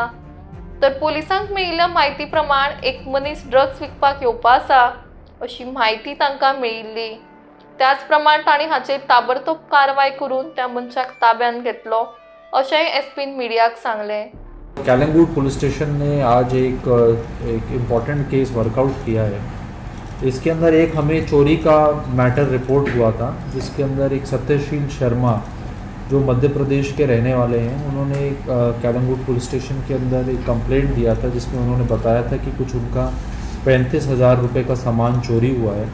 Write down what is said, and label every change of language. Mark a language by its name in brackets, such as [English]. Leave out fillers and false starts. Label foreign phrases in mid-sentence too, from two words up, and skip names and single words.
[Konkani] तर पोलिसांक मेळिल्ल्या म्हायती प्रमाण एक मनीस ड्रग्स विकपाक येवपा आसा अशी म्हायती तांकां मेळिल्ली। त्याच प्रमाण तांणी हाचेर ताबडतोब कारवाय करून त्या मनशाक ताब्यात घेतलो अशेंय एसपीन मीडियाक सांगले। [Hindi] कलंगूट पुलिस स्टेशन ने आज एक [English] important case workout [Hindi] किया है। इसके अंदर एक हमें चोरी का मैटर रिपोर्ट हुआ था, जिसके अंदर एक सत्यशील शर्मा जो मध्य प्रदेश के रहने वाले हैं, उन्होंने कलंगूट पुलिस स्टेशन के अंदर एक कंप्लेंट दिया था, जिसमें उन्होंने बताया था कि कुछ उनका 35,000 रुपये का सामान चोरी हुआ है।